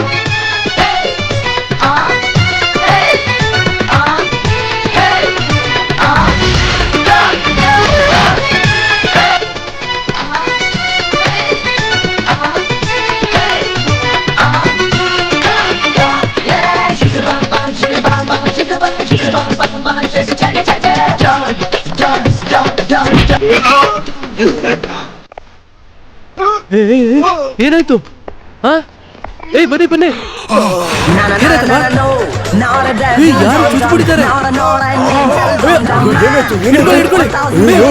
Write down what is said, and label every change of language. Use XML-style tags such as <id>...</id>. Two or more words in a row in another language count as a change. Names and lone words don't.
<en>Hey, hey, hey, Don Don. Hey, yeah, she's a bum bum, she's a bum bum, she's a bum, she's a bum bum, bum, she's a cha cha cha.</en> <kn>ಏನಾಯ್ತು? ಬನ್ನಿ ಬನ್ನಿ. ಯಾರು ಚುಚ್ಚಿಬಿಟ್ಟಿದ್ದಾರೆ? ಹಿಡ್ಕೊಳ್ಳಿ.</kn>